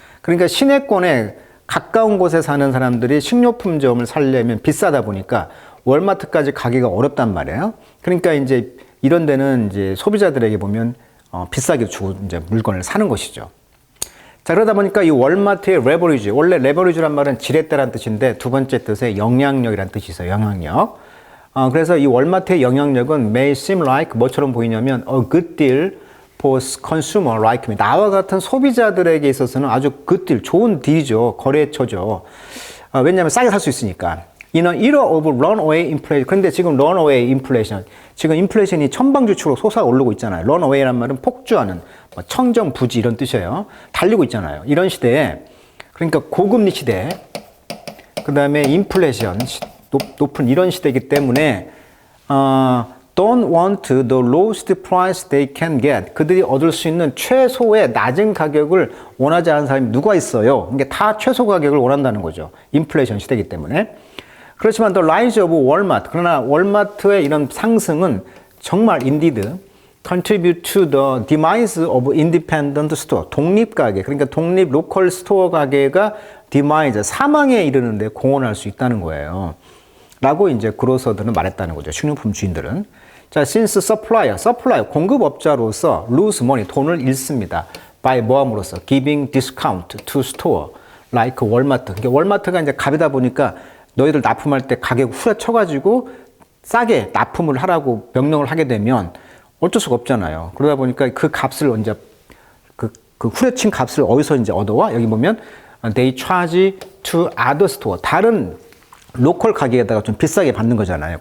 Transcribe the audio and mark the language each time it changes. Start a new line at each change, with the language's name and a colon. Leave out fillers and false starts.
Korean: 그러니까 시내권에 가까운 곳에 사는 사람들이 식료품점을 살려면 비싸다 보니까 월마트까지 가기가 어렵단 말이에요. 그러니까 이제 이런 데는 이제 소비자들에게 보면 비싸게 주고 이제 물건을 사는 것이죠. 자, 그러다 보니까 이 월마트의 레버리지, 원래 레버리지란 말은 지렛대란 뜻인데 두 번째 뜻에 영향력이란 뜻이 있어요. 영향력. 그래서 이 월마트의 영향력은
English: may seem like
Korean: 뭐처럼 보이냐면
English: a good deal for consumer like me.
Korean: 나와 같은 소비자들에게 있어서는 아주 good deal, 좋은 딜이죠. 거래처죠. 왜냐하면 싸게 살 수 있으니까.
English: In an era of runaway inflation.
Korean: 그런데 지금
English: runaway inflation.
Korean: 지금 인플레이션이 천방지축으로 솟아오르고 있잖아요. runaway란 말은 폭주하는, 청정부지 이런 뜻이에요. 달리고 있잖아요. 이런 시대에, 그러니까 고금리 시대, 그 다음에 인플레이션, 높은 이런 시대이기 때문에
English: don't want the lowest price they can get.
Korean: 그들이 얻을 수 있는 최소의 낮은 가격을 원하지 않는 사람이 누가 있어요? 그러니까 다 최소 가격을 원한다는 거죠. 인플레이션 시대이기 때문에. 그렇지만
English: the rise of Walmart.
Korean: 그러나 월마트의 이런 상승은 정말
English: indeed contribute to the demise of independent store.
Korean: 독립 가게. 그러니까 독립 로컬 스토어 가게가 demise, 사망에 이르는데 공헌할 수 있다는 거예요. 라고 이제 그로서들은 말했다는 거죠. 식료품 주인들은. 자,
English: since supplier,
Korean: 공급업자로서
English: lose money,
Korean: 돈을 잃습니다.
English: by
Korean: 뭐함으로써
English: giving discount to store, like 월마트.
Korean: 그러니까 월마트가 이제 갑이다 보니까 너희들 납품할 때 가격 후려쳐가지고 싸게 납품을 하라고 명령을 하게 되면 어쩔 수가 없잖아요. 그러다 보니까 그 값을 이제 그 후려친 값을 어디서 이제 얻어와? 여기 보면
English: they charge to other store,
Korean: 다른 로컬 가게에다가 좀 비싸게 받는 거잖아요.